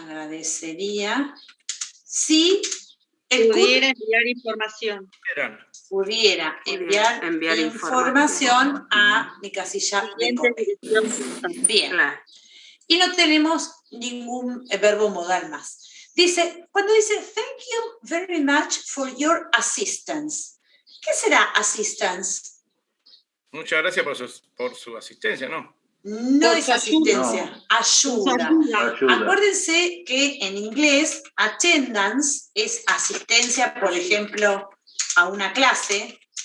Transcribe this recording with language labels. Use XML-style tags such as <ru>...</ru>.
<es>Agradecería si pudiera enviar información. Pudiera enviar información a mi casilla de correo. Bien. Y no tenemos ningún verbo modal más. Dice, cuando dice,</es> <en>thank you very much for your assistance.</en> <es>¿Qué será assistance? Muchas gracias por su asistencia, ¿no? No es asistencia, ayuda. Acuérdense que en inglés, attendance es asistencia, por ejemplo, a una clase.</es>